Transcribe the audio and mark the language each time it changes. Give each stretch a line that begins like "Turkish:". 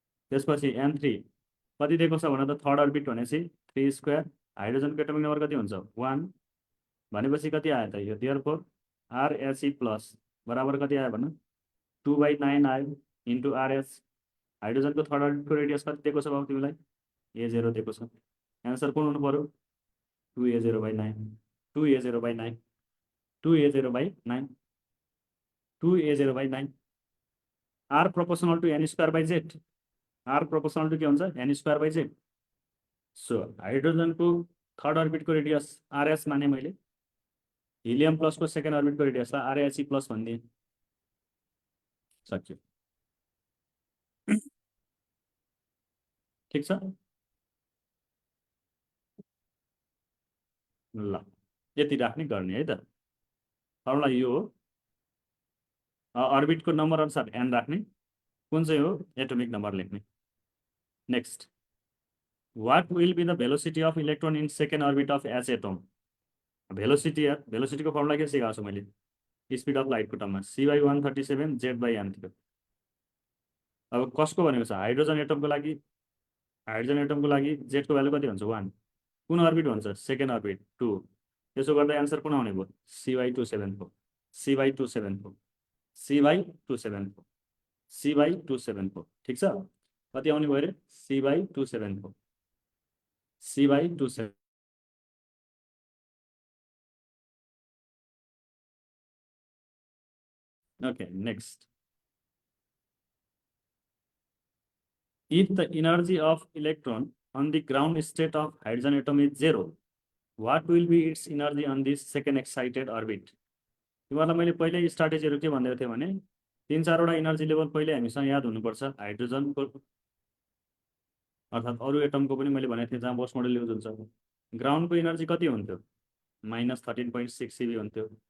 Nepali: त्यसपछि n3 कति दिएको छ भने त, थर्ड अर्बिट भनेपछि 3², हाइड्रोजनको एटोमिक नम्बर कति हुन्छ, 1 भनेपछि कति आयो त यो, देयरफोर RHE प्लस बराबर कति आयो भने 2/9 आयो इन्टु RH। हाइड्रोजनको थर्ड अर्बिटको रेडियस कति दिएको छ बाबु तिमीलाई, A0 दिएको छ। एन्सर कुन हुनु पर्यो, 2A0/9, 2A0/9, 2A0/9, 2A0/9।
English: R proportional to n²/z, R proportional to
Nepali: के हुन्छ,
English: n²/z।
Nepali: So हाइड्रोजनको third अर्बिटको radius RS माने मैले, हिलियम प्लसको सेकेन्ड अर्बिटको रेडियसलाई RHE प्लस भनिदिएँ, सक्यो। ठिक छ ल, यति राख्ने गर्ने है त। फर्मुला यो हो, अर्बिटको नम्बर अनुसार एन राख्ने, कुन चाहिँ हो एटोमिक नम्बर लेख्ने।
English: Next, what will be the velocity of electron in second orbit of H atom.
Nepali: भेलोसिटीको formula के सिकाएको छु मैले, स्पिड अफ लाइटको टर्ममा c/137 z/m थियो। अब कसको भनेको छ, हाइड्रोजन एटमको लागि, हाइड्रोजन एटमको लागि जेडको भ्यालु कति हुन्छ, 1, कुन अर्बिट भन्छ, सेकेन्ड अर्बिट 2। त्यसो गर्दा एन्सर कुन आउने भयो, c/274, c/274, c/274, c/274। ठिक छ, कति आउने भयो अरे, c/274, c/274।
English: Okay, next. If the energy of electron on the ground state of hydrogen atom is 0, what will be its energy on this second excited orbit?
Nepali: तिमीहरूलाई मैले पहिले स्ट्राटेजीहरू के भन्दै थिएँ भने 3-4 वटा एनर्जी लेभल पहिले हामीसँग याद हुनुपर्छ। हाइड्रोजनको अर्थात् अरू एटमको पनि मैले भनेको थिएँ जहाँ बोर्स मोडल युज हुन्छ। ग्राउन्डको एनर्जी कति हुन्थ्यो, -13.6 eV हुन्थ्यो।